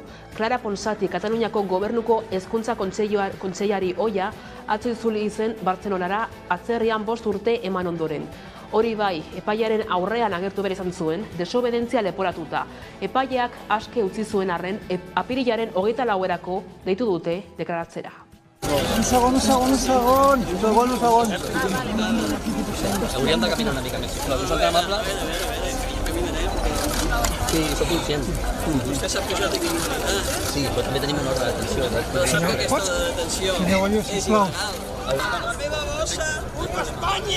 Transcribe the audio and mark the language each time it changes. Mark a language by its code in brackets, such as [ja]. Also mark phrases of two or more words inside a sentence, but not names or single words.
[eu] Clara Ponsati, Kataluniako Gobernuko Hezkuntza Kontseilari ohia, atzo itzuli zen Bartzelonara atzerrian 5 urte eman ondoren. Hori bai, epailearen aurrean agertu behar izan zuen, desobedentzia leporatuta. Epaileak aske utzi zuen arren, apirilaren 24erako deitu dute deklaratzera. [ca] Un segon. Hauríem de caminar una mica més. Si us tan amable... Sí, soc conscient. Vostè sap que jo tinc un ordre. Sí, però també tenim un ordre d'atenció. Sap que aquesta detenció és il·legal. La meva bossa, puta Espanya!